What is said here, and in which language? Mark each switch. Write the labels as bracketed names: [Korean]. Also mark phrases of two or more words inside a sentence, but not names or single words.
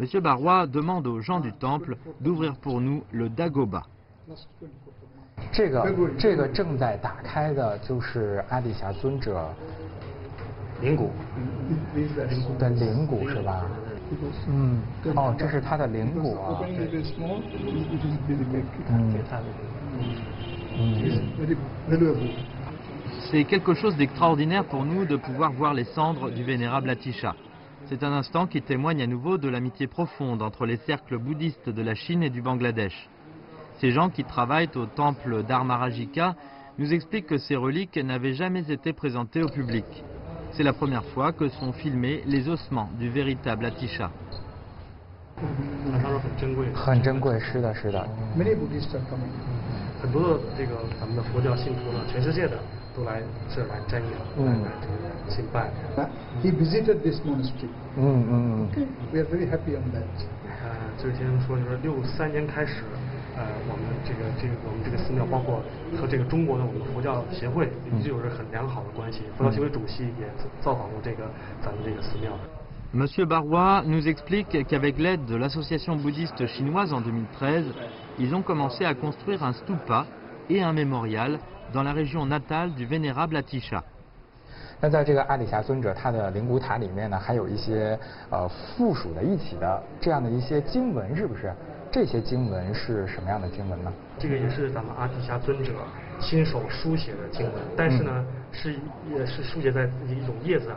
[French] Barrois demande aux gens du temple d'ouvrir pour nous le Dagoba. [Chinese] 这个正在打开的就是阿底峡尊者灵骨的灵骨是吧？哦，这是他的灵骨啊。 [French] C'est quelque chose d'extraordinaire pour nous de pouvoir voir les cendres du vénérable Atisha. C'est un instant qui témoigne à nouveau de l'amitié profonde entre les cercles bouddhistes de la Chine et du Bangladesh. Ces gens qui travaillent au temple d'Armarajika nous expliquent que ces reliques n'avaient jamais été présentées au public. C'est la première fois que sont filmés les ossements du véritable Atisha. [Chinese] 很珍贵，是的，是的。 [English] Many Buddhists are coming. [Chinese] 很多的这个咱们的佛教信徒呢，全世界的都来这来瞻仰，敬拜。 [English] He visited this monastery. Okay, we are very happy on that. [Chinese] 这位先生说，就是63年开始，我们这个寺庙，包括和这个中国的我们的佛教协会，一直有着很良好的关系。佛教协会主席也造访过咱们这个寺庙。 [French] Monsieur Barrois nous explique qu'avec l'aide de l'association bouddhiste chinoise en 2013, ils ont commencé à construire un stupa et un mémorial dans la région natale du vénérable Atisha. [Chinese] 那在这个阿底峡尊者他的灵骨塔里面呢，还有一些附属的一起的这样的一些经文，是不是？这些经文是什么样的经文呢？这个也是咱们阿底峡尊者亲手书写的经文，但是呢，也是书写在一种叶子上。